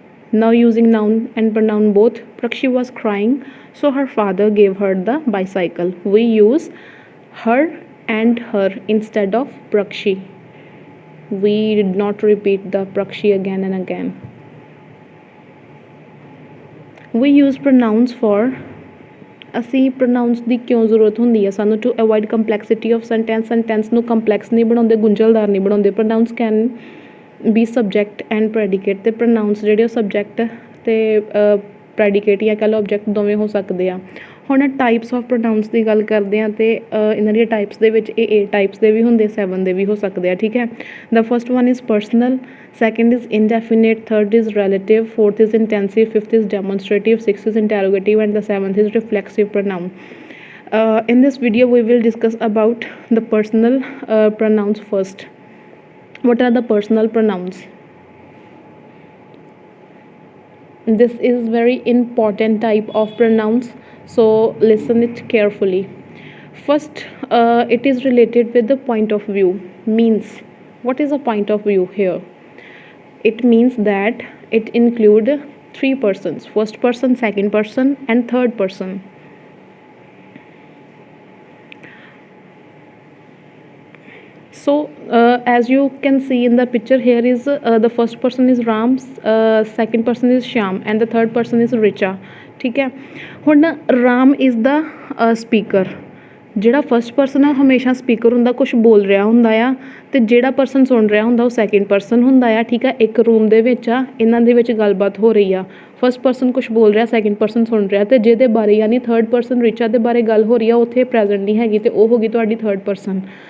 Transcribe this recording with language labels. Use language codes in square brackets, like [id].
[en] Now using noun and pronoun both. Prakshi was crying, so her father gave her the bicycle. We use her and her instead of Prakshi. We did not repeat the Prakshi again and again. We use pronouns for [pa] ਅਸੀਂ ਪ੍ਰੋਨਾਊਨਸ ਦੀ ਕਿਉਂ ਜ਼ਰੂਰਤ ਹੁੰਦੀ ਹੈ ਸਾਨੂੰ? [en] to avoid complexity of [pa] sentence ਨੂੰ complex ਨਹੀਂ ਬਣਾਉਂਦੇ, ਗੁੰਝਲਦਾਰ ਨਹੀਂ ਬਣਾਉਂਦੇ। [en] pronouns can be subject and predicate, [pa] ਅਤੇ ਪ੍ਰੋਨਾਊਨਸ ਜਿਹੜੇ ਉਹ ਸਬਜੈਕਟ ਅਤੇ ਪ੍ਰੈਡੀਕੇਟ ਜਾਂ ਕਹਿ ਲਓ ਆਬਜੈਕਟ ਦੋਵੇਂ ਹੋ ਸਕਦੇ ਆ। ਹੁਣ ਟਾਈਪਸ ਆਫ ਪ੍ਰੋਨਾਊਨਸ ਦੀ ਗੱਲ ਕਰਦੇ ਹਾਂ ਅਤੇ ਇਹਨਾਂ ਦੀਆਂ ਟਾਈਪਸ ਦੇ ਵਿੱਚ ਇਹ 8 ਟਾਈਪਸ ਦੇ ਵੀ ਹੁੰਦੇ, 7 ਦੇ ਵੀ ਹੋ ਸਕਦੇ ਆ, ਠੀਕ ਹੈ। [en] The first one is personal, second is indefinite, third is relative, fourth is intensive, fifth is demonstrative, sixth is interrogative, and the seventh is reflexive pronoun. In this video we will discuss about the personal pronouns first. What are the personal pronouns? This is very important type of pronouns, so listen it carefully. First, it is related with the point of view. Means, what is a point of view here? It means that it include 3 persons: first person, second person, and third person. So as you can see in the picture, here is the first person is Ram, second person is Shyam, and the third person is Richa. [pa] ठीक है, ਹੁਣ [en] Ram is the speaker. [pa] ਜਿਹੜਾ first person ਆ ਹਮੇਸ਼ਾ speaker ਹੁੰਦਾ, ਕੁਛ ਬੋਲ ਰਿਹਾ ਹੁੰਦਾ ਆ, ਅਤੇ ਜਿਹੜਾ ਪਰਸਨ ਸੁਣ ਰਿਹਾ ਹੁੰਦਾ ਉਹ ਸੈਕਿੰਡ ਪਰਸਨ ਹੁੰਦਾ ਆ, ਠੀਕ ਆ। ਇੱਕ ਰੂਮ ਦੇ ਵਿੱਚ ਆ, ਇਹਨਾਂ ਦੇ ਵਿੱਚ ਗੱਲਬਾਤ ਹੋ ਰਹੀ ਆ, ਫਸਟ ਪਰਸਨ ਕੁਛ ਬੋਲ ਰਿਹਾ, ਸੈਕਿੰਡ ਪਰਸਨ ਸੁਣ ਰਿਹਾ, ਅਤੇ ਜਿਹਦੇ ਬਾਰੇ ਯਾਨੀ ਥਰਡ ਪਰਸਨ ਰਿਚਾ ਦੇ ਬਾਰੇ ਗੱਲ ਹੋ ਰਹੀ ਆ ਉੱਥੇ ਪ੍ਰੈਜ਼ੈਂਟ ਨਹੀਂ ਹੈਗੀ, ਅਤੇ ਉਹ ਹੋ ਗਈ ਤੁਹਾਡੀ ਥਰਡ ਪਰਸਨ।